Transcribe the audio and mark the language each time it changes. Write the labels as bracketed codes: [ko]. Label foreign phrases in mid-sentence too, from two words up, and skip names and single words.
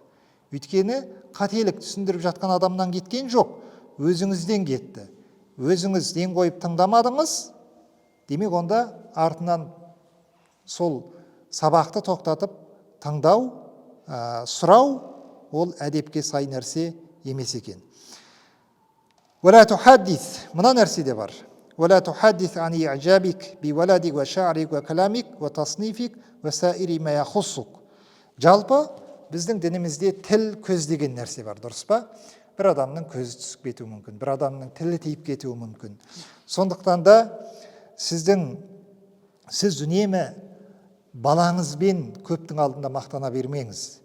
[kk] Өйткені қателік түсіндіріп жатқан адамнан кеткен жоқ, өзіңізден кетті. Өзіңіз ден қойып тыңдамадыңыз, демек онда артынан сол сабақты тоқтатып тыңдау, сұрау ол әдепке сай нәрсе емес екен. [ar] ولا تحدث, [kk] мына нәрсе де бар. [ar] ولا تحدث عن إعجابك بولدك وشعرك وكلامك وتصنيفك وسائر ما يخصك. [kk] Жалпы біздің дінімізде тіл көз деген нәрсе бар, дұрыс па? Бір адамның көзі түсіп кетуі мүмкін, бір адамның тілі тиіп кетуі мүмкін. Сондықтан да сіз үнемі балаңызбен көптің алдында мақтана бермеңіз.